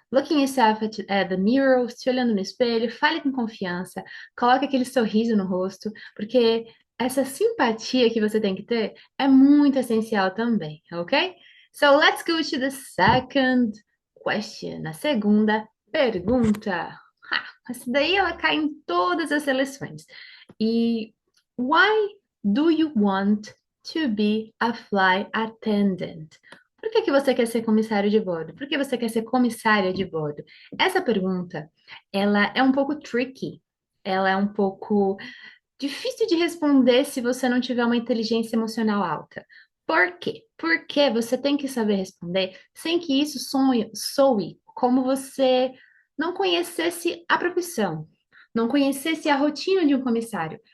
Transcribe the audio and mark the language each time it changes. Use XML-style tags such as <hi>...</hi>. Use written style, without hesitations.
<en>Looking yourself at the mirror,</en> <pt>se olhando no espelho, fale com confiança, coloque aquele sorriso no rosto, porque essa simpatia que você tem que ter é muito essencial também, ok?</pt> <en>So let's go to the second question,</en> <pt>a segunda pergunta. Essa daí ela cai em todas as seleções.</pt> <en>E why do you want to be a flight attendant?</en> <pt>Por que que você quer ser comissário de bordo? Por que você quer ser comissária de bordo? Essa pergunta, ela é um pouco tricky. Ela é um pouco difícil de responder se você não tiver uma inteligência emocional alta. Por quê? Porque você tem que saber responder sem que isso soe como você não conhecesse a profissão, não conhecesse a rotina de um comissário.</pt>